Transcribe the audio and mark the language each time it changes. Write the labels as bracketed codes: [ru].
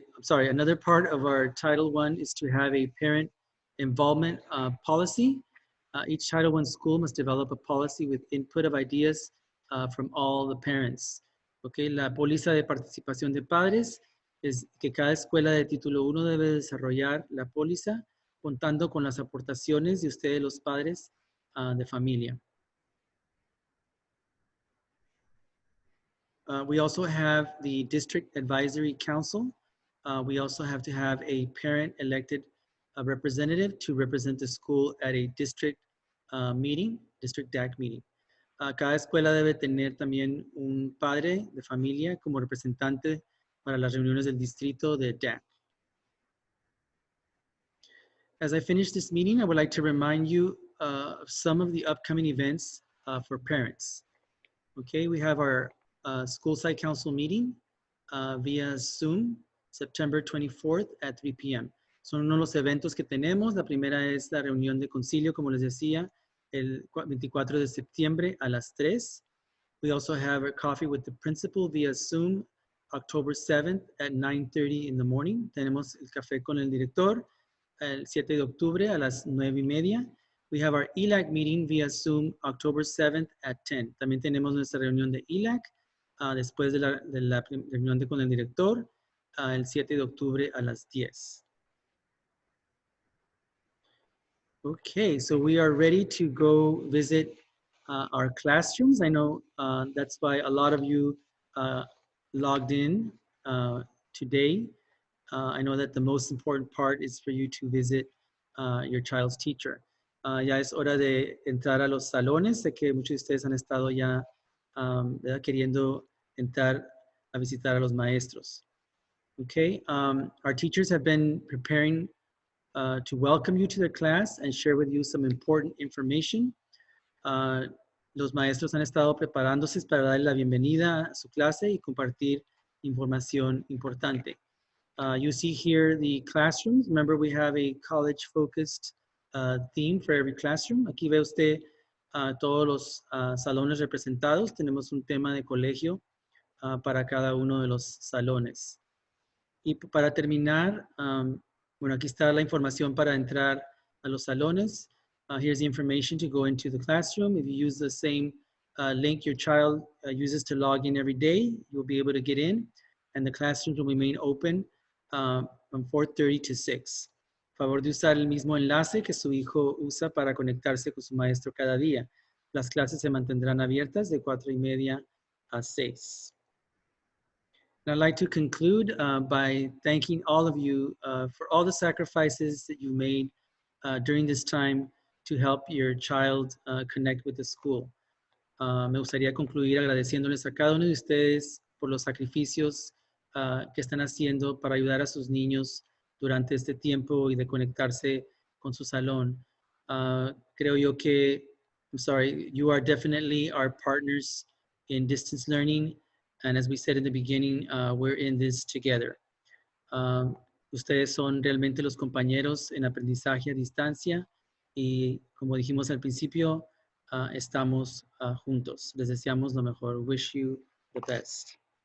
[en] Another part of our Title I is to have a parent involvement policy. Each Title I school must develop a policy with input of ideas from all the parents. [es] Okay, la póliza de participación de padres es que cada escuela de título 1 debe desarrollar la póliza contando con las aportaciones de ustedes los padres de familia. [en] We also have the District Advisory Council. We also have to have a parent elected representative to represent the school at a district meeting, district DAC meeting. [es] Cada escuela debe tener también un padre de familia como representante para las reuniones del distrito de DAC. [en] As I finish this meeting, I would like to remind you of some of the upcoming events for parents. Okay, we have our school site council meeting via Zoom, September 24th at 3 p.m. [es] Son uno de los eventos que tenemos. La primera es la reunión de concilio, como les decía, el 24 de septiembre a las 3. [en] We also have a coffee with the principal via Zoom, October 7th at 9:30 in the morning. [es] Tenemos el café con el director el 7 de octubre a las 9:30. [en] We have our ELAC meeting via Zoom, October 7th at 10. [es] También tenemos nuestra reunión de ELAC después de la reunión con el director el 7 de octubre a las 10. [en] Okay, so we are ready to go visit our classrooms. I know that's why a lot of you logged in today. I know that the most important part is for you to visit your child's teacher. [es] Ya es hora de entrar a los salones. Sé que muchos de ustedes han estado ya queriendo entrar a visitar a los maestros. [en] Okay, our teachers have been preparing to welcome you to their class and share with you some important information. [es] Los maestros han estado preparándose para darle la bienvenida a su clase y compartir información importante. [en] You see here the classrooms. Remember, we have a college-focused theme for every classroom. [es] Aquí ve usted todos los salones representados. Tenemos un tema de colegio para cada uno de los salones. Y para terminar, bueno, aquí está la información para entrar a los salones. [en] Here's the information to go into the classroom. If you use the same link your child uses to log in every day, you'll be able to get in. And the classrooms will remain open from 4:30 to 6. [es] Favor de usar el mismo enlace que su hijo usa para conectarse con su maestro cada día. Las clases se mantendrán abiertas de 4:30 a 6. [en] And I'd like to conclude by thanking all of you for all the sacrifices that you made during this time to help your child connect with the school. [es] Me gustaría concluir agradeciéndoles a cada uno de ustedes por los sacrificios que están haciendo para ayudar a sus niños durante este tiempo y de conectarse con su salón. Creo yo que, [en] you are definitely our partners in distance learning. And as we said in the beginning, we're in this together. [es] Ustedes son realmente los compañeros en aprendizaje a distancia y como dijimos al principio, estamos juntos. Les deseamos lo mejor. [en] Wish you the best.